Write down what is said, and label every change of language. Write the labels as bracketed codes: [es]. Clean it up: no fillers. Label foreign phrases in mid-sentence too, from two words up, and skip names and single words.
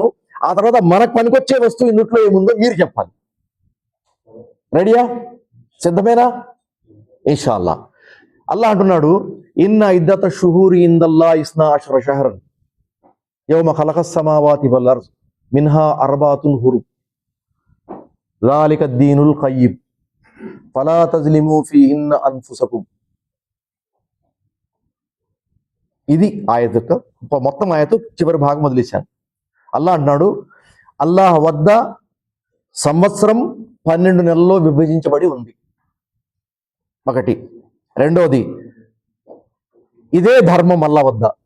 [te] ఆ తర్వాత మనకు పనికొచ్చే వస్తువు ఇందులో ఏముందో మీరు చెప్పాలి. రెడీయా? సిద్ధమేనా? [ar] ఇన్షాల్లా. [te] అల్లా అంటున్నాడు, [ar] إن عدة الشهور عند الله 12 شهرا يوم خلق السماوات والأرض منها أربعة حرم ذلك الدين القيم فلا تظلموا فيهن أنفسكم. [te] ఇది ఆయత యొక్క మొత్తం ఆయత చివరి భాగం వదిలేశాను. అల్లా అంటున్నాడు, అల్లాహ్ వద్ద సంవత్సరం 12 నెలల్లో విభజించబడి ఉంది. ఒకటి. రెండోది, ఇదే ధర్మం అల్లా వద్ద.